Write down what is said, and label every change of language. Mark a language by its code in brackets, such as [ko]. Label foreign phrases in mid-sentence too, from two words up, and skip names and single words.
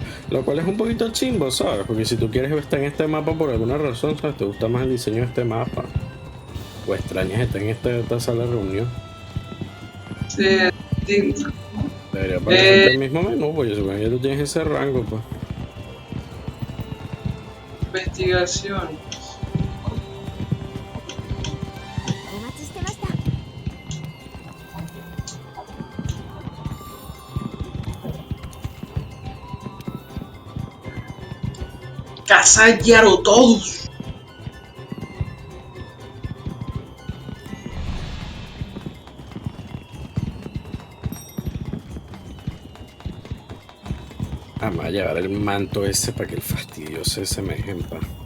[es] Lo cual es un poquito chimbo, ¿sabes? Porque si tú quieres estar en este mapa por alguna razón, ¿sabes? Te gusta más el diseño de este mapa. O extrañas estar en esta sala de reunión. Sí, es distinto. Debería Eh, aparecerte el mismo menú, pues yo supongo que ya tú tienes ese rango, pues. investigación. [ja] お待ちしてました。 [es] Casa Yarotodos. Vamos a llevar el manto ese para que el fastidioso ese me deje en paz.